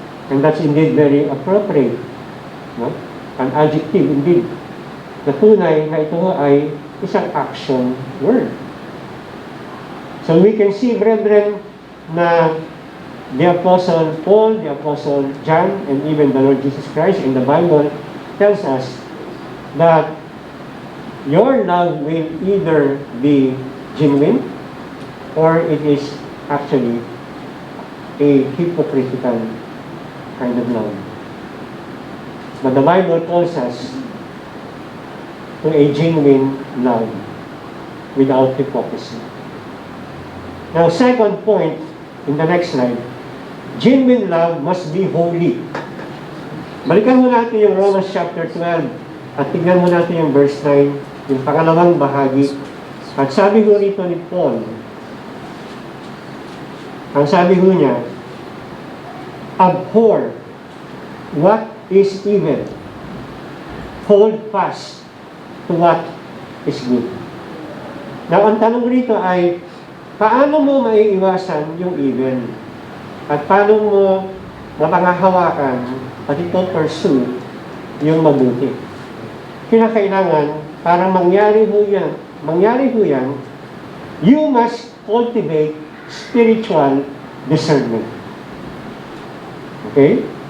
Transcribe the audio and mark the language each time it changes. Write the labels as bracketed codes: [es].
[en] And that's indeed very appropriate. No? An adjective indeed. [tl] Na tunay na ito ay isang action word. [en] So we can see, brethren, na the Apostle Paul, the Apostle John, and even the Lord Jesus Christ in the Bible tells us that your love will either be genuine or it is actually a hypocritical kind of love. But the Bible calls us to a genuine love without hypocrisy. Now, second point in the next slide, genuine love must be holy. [tl] Balikan mo natin yung Romans chapter 12 at tignan mo natin yung verse 9, yung pangalawang bahagi. At sabi ho rito ni Paul, ang sabi ho niya, [en] abhor what is evil, hold fast to what is good. [tl] Now, ang tanong rito ay, paano mo maiiwasan yung evil? At paano mo mapangahawakan at ito-pursue yung mabuti? Kinakailangan, para mangyari ho yan, [en] you must cultivate spiritual discernment. Okay?